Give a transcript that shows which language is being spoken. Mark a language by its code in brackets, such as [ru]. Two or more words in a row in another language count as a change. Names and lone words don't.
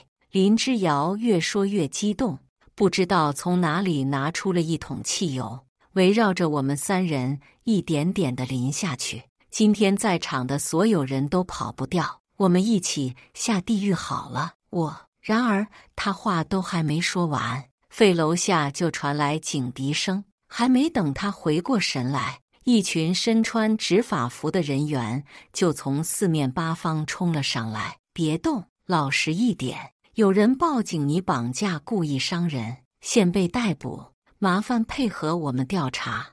[zh] 林之遙越說越激動，不知道從哪裡拿出了一桶汽油，圍繞着我們三人一點點地淋下去。今天在場的所有人都跑不掉，我們一起下地獄好了。然而他話都還沒說完，肺樓下就傳來警笛聲，還沒等他回過神來，一群身穿執法服的人員就從四面八方衝了上來。別動，老實一點，有人報警你綁架故意傷人，現被逮捕，麻煩配合我們調查。